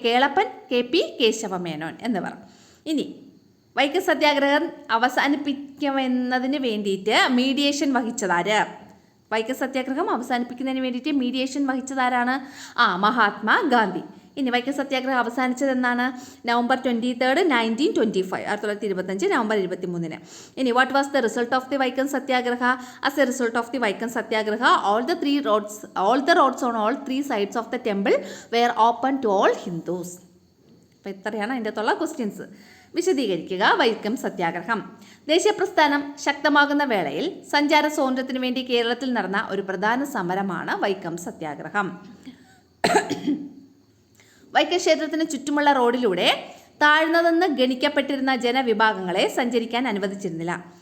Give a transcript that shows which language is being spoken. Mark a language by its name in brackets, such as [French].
[Malayalam] Kelappan, KP Kesava Menon എന്നിവർ. ഇനി വൈക്കം സത്യാഗ്രഹം അവസാനിപ്പിക്കുമെന്നതിന് വേണ്ടിയിട്ട് മീഡിയേഷൻ വഹിച്ചതാര്? വൈക്കം സത്യാഗ്രഹം അവസാനിപ്പിക്കുന്നതിന് വേണ്ടിയിട്ട് മീഡിയേഷൻ വഹിച്ചതാരാണ്? മഹാത്മാ ഗാന്ധി. ഇനി വൈക്കം സത്യാഗ്രഹം അവസാനിച്ചത് എന്നാണ്? November 23, 1925, 1925 November 23. [English] ഇനി what was the result of the Vaikom Satyagraha? As a result of the Vaikom Satyagraha all the roads on all 3 sides of the temple were open to all Hindus. [Malayalam] അപ്പോൾ ഇത്രയാണ് അതിൻ്റെ അകത്തുള്ള ക്വസ്റ്റ്യൻസ്. വിശദീകരിക്കുക. വൈക്കം സത്യാഗ്രഹം ദേശീയ പ്രസ്ഥാനം ശക്തമാകുന്ന വേളയിൽ സഞ്ചാര സ്വാതന്ത്ര്യത്തിന് വേണ്ടി കേരളത്തിൽ നടന്ന ഒരു പ്രധാന സമരമാണ് വൈക്കം സത്യാഗ്രഹം. വൈക്കം ക്ഷേത്രത്തിന് ചുറ്റുമുള്ള റോഡിലൂടെ താഴ്ന്നതെന്ന് ഗണിക്കപ്പെട്ടിരുന്ന ജനവിഭാഗങ്ങളെ സഞ്ചരിക്കാൻ അനുവദിച്ചിരുന്നില്ല.